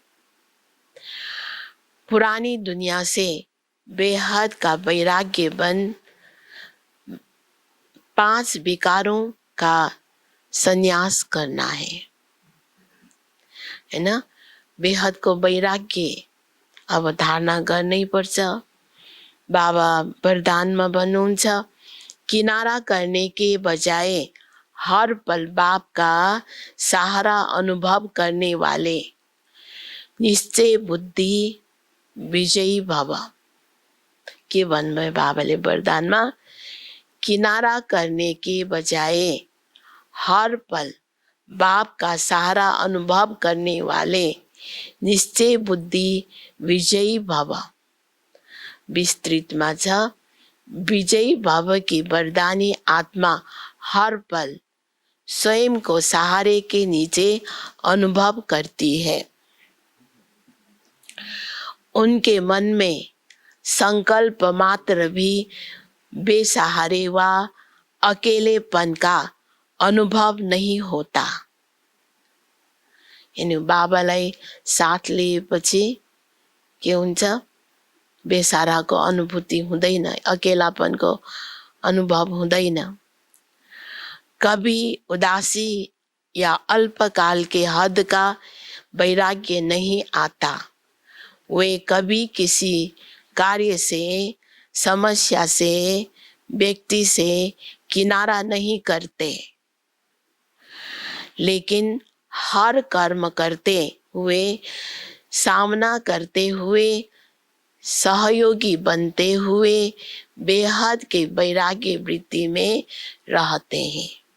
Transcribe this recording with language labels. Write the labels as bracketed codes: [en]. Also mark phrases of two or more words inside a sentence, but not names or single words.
[hi] पुरानी दुनिया से बेहद का वैराग्य बन 5 विकारों का संन्यास करना है ना। [ne] बेहद को वैराग्य अब धारणा गर्नै पर्छ। बाबा वरदानमा भन्नुहुन्छ, [hi] किनारा करने के बजाय हर पल बाप का सहारा अनुभव करने वाले निश्चय बुद्धि विजयी भव। [ne] के भन्नुभयो बाबाले वरदानमा, [hi] किनारा करने के बजाय हर पल बाप का सहारा अनुभव करने वाले निश्चय बुद्धि विजयी भव। [ne] विस्तृतमा छ, [hi] विजयी भव की वरदानी आत्मा हर पल स्वयं को सहारे के नीचे अनुभव करती है। उनके मन में संकल्प मात्र भी बेसहारे व अकेलेपन का अनुभव नहीं होता। [ne] यानी बाबालाई साथ लिएपछि के हुन्छ, बेसहाराको अनुभूति हुँदैन, अकेलापनको अनुभव हुँदैन। [hi] कभी उदासी या अल्पकाल के हद का वैराग्य नहीं आता। वे कभी किसी कार्य से, समस्या से, व्यक्ति से किनारा नहीं करते, लेकिन हर कर्म करते हुए, सामना करते हुए, सहयोगी बनते हुए बेहद के वैराग्य वृत्ति में रहते हैं।